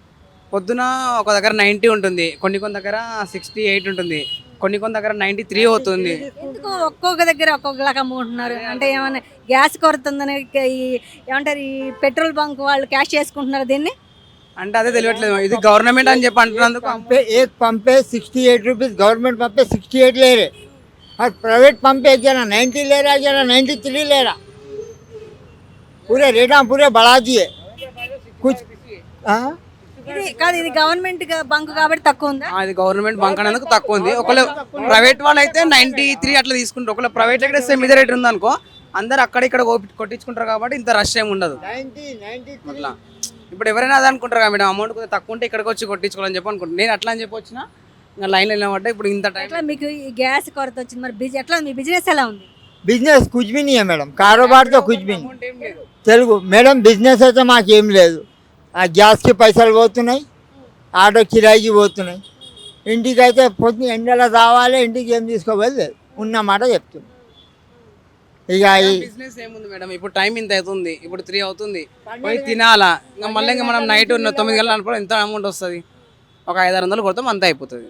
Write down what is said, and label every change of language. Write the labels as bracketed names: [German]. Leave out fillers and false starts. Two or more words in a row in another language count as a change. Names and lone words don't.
[Telugu] పొద్దున ఒక దగ్గర 90 ఉంటుంది, కొన్ని దగ్గర 68 ఉంటుంది, కొన్ని దగ్గర 93 అవుతుంది. ఎందుకు ఒక్కొక్క దగ్గర ఒక్కొక్కలాగా అమ్ముకుంటున్నారు? అంటే ఏమైనా గ్యాస్ కొరత ఉందని ఏమంటారు ఈ [English] petrol bunk [Telugu] వాళ్ళు క్యాష్ చేసుకుంటున్నారు దీన్ని? అంటే అదే తెలియట్లేదు. ఇది గవర్నమెంట్ అని చెప్పి అంటున్నందుకు [Hindi] एक पंप पे 68 रुपीज़, [English] government pump [Hindi] पे 68 ले रहे, और [English] private pump [Hindi] पे एक जना 90 ले रहा, एक जना 93 ले रहा. पूरे रेटा पूरे बढ़ा दिए कुछ. हाँ [Telugu] ఇది కాదు, ఇది [English] government bunk [Telugu] కాబట్టి తక్కువ ఉందా? అది [English] government bunk [Telugu] అనేందుకు తక్కువ ఉంది. ఒకవేళ ప్రైవేట్ వాళ్ళు అయితే 93 అట్లా తీసుకుంటారు. ఒకవేళ ప్రైవేట్ అయితే సేమ్ ఇదే రేట్ ఉంది అనుకో, అందరు అక్కడ ఇక్కడ కొట్టించుకుంటారు కాబట్టి ఇంత రష్ ఏమి ఉండదు. 93 అట్లా ఇప్పుడు ఎవరైనా అదే అనుకుంటారు కదా మేడం, అమౌంట్ కొంచెం తక్కువ ఉంటే ఇక్కడికి వచ్చి కొట్టించుకోవాలని చెప్పి అనుకుంటాను. నేను అట్లా అని చెప్పి వచ్చిన ఇంకా లైన్లో వెళ్ళినట్టే ఇప్పుడు ఇంత టైం. ఎట్లా మీకు ఈ గ్యాస్ కొరత వచ్చింది, మరి ఎట్లా మీ బిజినెస్ ఎలా ఉంది? [Hindi] बिजनेस कुछ भी नहीं है मैडम, कारोबार तो कुछ भी नहीं. [Telugu] తెలుగు మేడం బిజినెస్ అయితే మాకేం లేదు. ఆ గ్యాస్కి పైసలు పోతున్నాయి, ఆటో కిరాయికి పోతున్నాయి. ఇంటికి అయితే పొద్దున ఎండలో రావాలి, ఇంటికి ఏం తీసుకోవాలి లేదు, ఉన్న మాట చెప్తున్నాం. ఇక బిజినెస్ ఏముంది మేడం, ఇప్పుడు టైం ఇంత అవుతుంది, ఇప్పుడు 3 అవుతుంది, పోయి తినాలా, ఇంకా మళ్ళీ ఇంకా మనం నైట్ 9 గంటలు అనుకో ఎంత అమౌంట్ వస్తుంది, ఒక 500-600 కొడతాం అంత అయిపోతుంది.